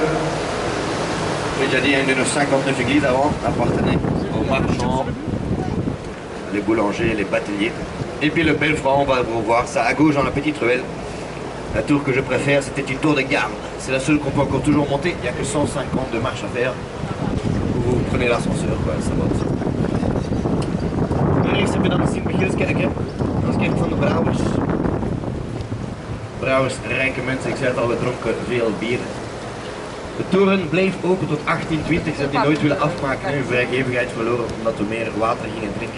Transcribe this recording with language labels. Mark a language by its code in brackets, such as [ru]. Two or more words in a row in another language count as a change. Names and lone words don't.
[fr] J'ai déjà dit, une de nos 59 églises avant appartenait aux marchands, les boulangers, les bateliers. Et puis le belfront, on va voir ça à gauche dans la petite ruelle. La tour que je préfère, c'était une tour de garde. C'est la seule qu'on peut encore toujours monter. Il n'y a que 150 de marches à faire. Vous prenez l'ascenseur, quoi, ça va aussi. [nl] Rechts heb je dan de Sint-Michielskerk, dat is kerk van de brouwers. Brouwers, rijke mensen, ik zei het al, we dronken veel bier. De toren bleef open tot 1820, ze hebben die nooit willen afmaken, hun vrijgevigheid verloren omdat we meer water gingen drinken.